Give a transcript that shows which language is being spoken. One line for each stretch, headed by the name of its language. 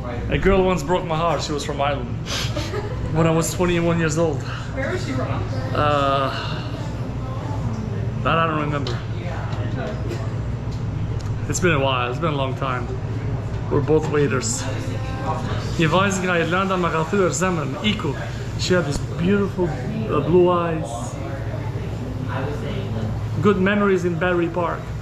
English: A girl once broke my heart. She was from Ireland. When I was 21 years old. Where was she from? That I don't remember. It's been a while. It's been a long time. We're both waiters.
Albanian: Një vajzë nga Irlanda më ka thyer zemrën, iku.
English: She had this beautiful blue eyes. Good memories in Battery Park.